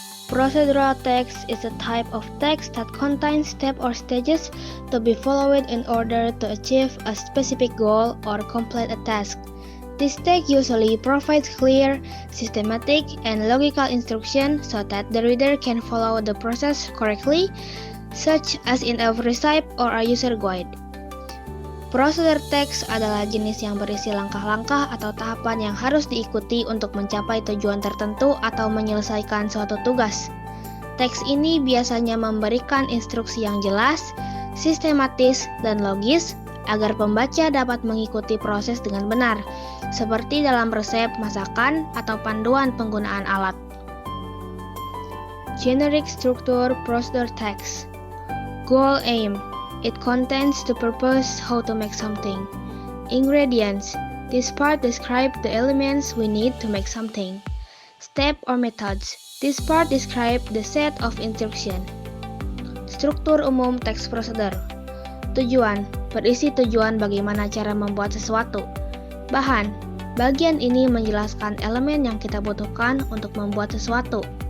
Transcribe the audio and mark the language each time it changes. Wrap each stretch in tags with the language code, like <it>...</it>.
<en>Procedural text is a type of text that contains steps or stages to be followed in order to achieve a specific goal or complete a task. This text usually provides clear, systematic, and logical instruction so that the reader can follow the process correctly, such as in a recipe or a user guide.</en> <id>Prosedur text adalah jenis yang berisi langkah-langkah atau tahapan yang harus diikuti untuk mencapai tujuan tertentu atau menyelesaikan suatu tugas. Teks ini biasanya memberikan instruksi yang jelas, sistematis, dan logis agar pembaca dapat mengikuti proses dengan benar, seperti dalam resep masakan atau panduan penggunaan alat.</id> <en>Generic structure prosedur text. Goal aim. It contains the purpose how to make something. Ingredients. This part describes the elements we need to make something. Step or methods. This part describes the set of instruction.</en> <id>Struktur umum teks prosedur. Tujuan. Berisi tujuan bagaimana cara membuat sesuatu. Bahan. Bagian ini menjelaskan elemen yang kita butuhkan untuk membuat sesuatu.</id>